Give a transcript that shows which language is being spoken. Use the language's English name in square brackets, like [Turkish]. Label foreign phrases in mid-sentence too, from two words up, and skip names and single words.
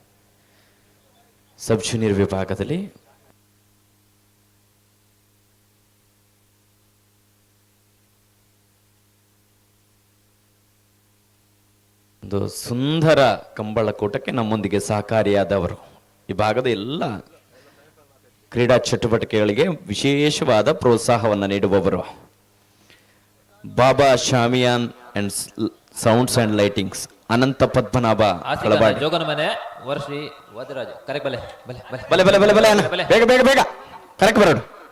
[Kannada] ಸಬ್ ಜೂನಿಯರ್ ವಿಭಾಗದಲ್ಲಿ ಒಂದು ಸುಂದರ ಕಂಬಳಕೂಟಕ್ಕೆ ನಮ್ಮೊಂದಿಗೆ ಸಹಕಾರಿಯಾದವರು. ಈ ಭಾಗದ ಎಲ್ಲ ಕ್ರೀಡಾ ಚಟುವಟಿಕೆಗಳಿಗೆ ವಿಶೇಷವಾದ ಪ್ರೋತ್ಸಾಹವನ್ನು ನೀಡುವವರು. ಬಾಬಾ ಶಾಮಿಯಾನ್ ಅಂಡ್ ಸೌಂಡ್ಸ್ ಅಂಡ್ ಲೈಟಿಂಗ್ಸ್ ಅನಂತ ಪದ್ಮನಾಭ ಕಳಬಾಡಿ. ಜೋಗನ ಮನೆ ವರ್ಷಿ ವಾದಿರಾಜ ಕರೆಕ್ಟ್ [Tulu] ಬಲೆ ಬಲೆ ಬಲೆ ಬಲೆ ಬಲೆ ಬಲೆ ಬಲೆ [Kannada] ಬೇಗ ಬೇಗ ಬೇಗ ಕರೆಕ್ಟ್ ಬರೋಡು